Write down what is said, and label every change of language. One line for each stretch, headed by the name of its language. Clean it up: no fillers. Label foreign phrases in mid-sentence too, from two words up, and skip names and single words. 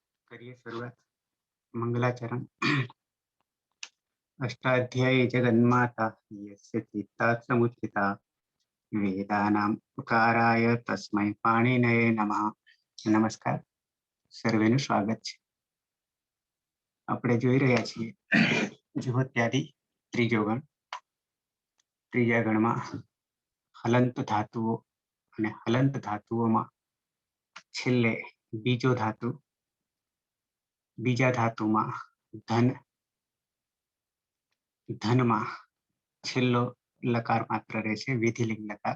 Hindi: करिए शुरुआत। मंगलाचरण।
Sanskrit: अष्टाध्यायी जगन्माता यस्य चित्तात् समुत्थिता वेदानाम् उकाराय तस्मै पाणिनये नमः।
Gujarati: नमस्कार, સર્વેનું સ્વાગત છે. આપણે જોઈ રહ્યા છીએ જુહોત્યાદિ ત્રીજો ગણ. ત્રીજા ગણમાં હલંત ધાતુઓ અને હલંત ધાતુઓમાં છેલ્લે બીજો ધાતુ, બીજા ધાતુમાં ધન, ધનમાં છેલ્લો લકાર માત્ર રહેશે, વિધિલિંગ લકાર.